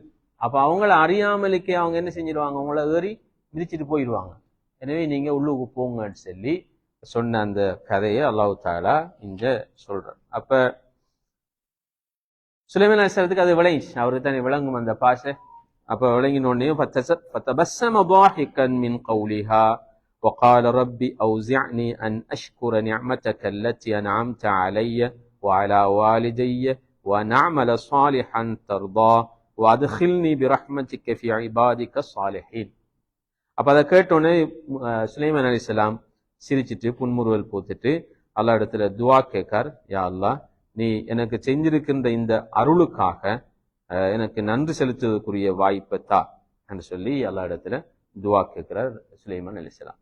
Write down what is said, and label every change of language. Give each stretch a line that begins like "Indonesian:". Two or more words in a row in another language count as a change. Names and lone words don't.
Tamil: அப்ப அவங்கள அறியாமலுக்கே அவங்க என்ன செஞ்சிருவாங்க, அவங்கள ஏறி மிதிச்சிட்டு போயிடுவாங்க. எனவே நீங்க உள்ளுக்கு போங்கன்னு சொல்லி சொன்ன அந்த கதையை
Arabic: الله تعالى
Tamil: இங்க சொல்றார். அப்ப சுலைமான் அலைஹிஸ்ஸலாத்துக்கு அது விளங்கிச்சு, அவருக்கு தானே விளங்கும் அந்த பாஷை.
Arabic: அப்ப விளங்கினோடனே فَتَبَسَّمَ ضَاحِكًا مِنْ قَوْلِهَا وَقَالَ رَبِّ أَوْزِعْنِي أَنْ أَشْكُرَ نِعْمَتَكَ الَّتِي أَنْعَمْتَ عَلَيَّ وَعَلَى وَالِدَيَّ وَأَنْ أَعْمَلَ صَالِحًا تَرْضَاهُ وَأَدْخِلْنِي بِرَحْمَتِكَ فِي عِبَادِكَ الصَّالِحِينَ.
Tamil: அப்ப அதை கேட்டோன்னே சுலைமான் அலைஹிஸ்ஸலாம் சிரிச்சிட்டு புன்முறுவல் பூத்துட்டு அல்லாஹ் இடத்துல துவா கேட்கார்,
Arabic: يا الله,
Tamil: நீ எனக்கு செஞ்சிருக்கின்ற இந்த அருளுக்காக எனக்கு நன்றி செலுத்துவதற்குரிய வாய்ப்பை தா என்று சொல்லி அல்லாஹ் இடத்துல துவா கேட்கிறார் சுலைமான் அலைஹிஸ்ஸலாம்.